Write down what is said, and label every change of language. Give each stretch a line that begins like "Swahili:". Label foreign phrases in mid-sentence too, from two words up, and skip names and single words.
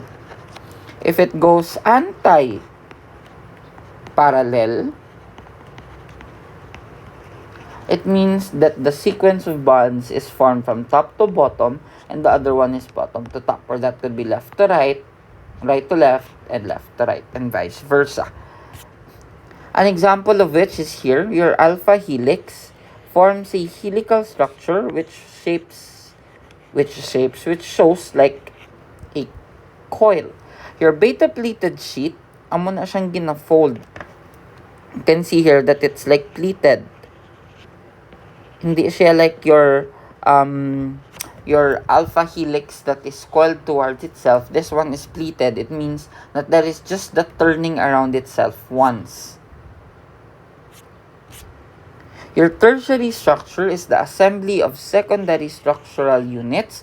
English: If it goes anti-parallel, it means that the sequence of bonds is formed from top to bottom and the other one is bottom to top, or that could be left to right, right to left, and left to right, and vice versa. An example of which is here, your alpha helix forms a helical structure which shows like a coil. Your beta pleated sheet,
Hiligaynon: amo na siyang gina-fold.
English: You can see here that it's like pleated.
Hiligaynon: Hindi siya
English: like your alpha helix that is coiled towards itself. This one is pleated. It means that there is just the turning around itself once. Your tertiary structure is the assembly of secondary structural units.